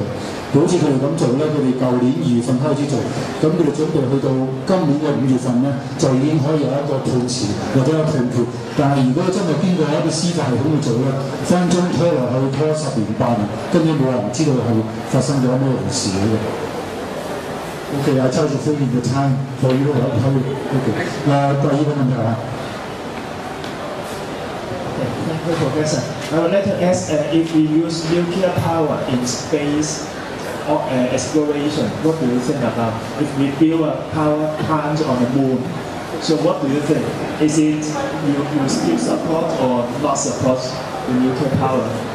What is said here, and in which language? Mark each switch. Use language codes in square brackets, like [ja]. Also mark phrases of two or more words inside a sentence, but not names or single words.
[yue] 好似佢哋咁做咧，佢哋舊年2月份開始做，咁佢哋準備去到今年嘅5月份咧，就已經可以有一個判詞或者有判決。但係如果真係經過一個司法系統去做咧，分鐘拖落去拖10年8年，根本冇人知道係發生咗咩回事嘅。 [en] Okay, I charge you the time for you. [yue] Okay. 第二個問題啊。 [en] Thank you, Professor. I would like to ask if we use nuclear power in space or exploration, what do you think about if we build a power plant on the moon? So what do you think? Is it you still support or not support the nuclear power?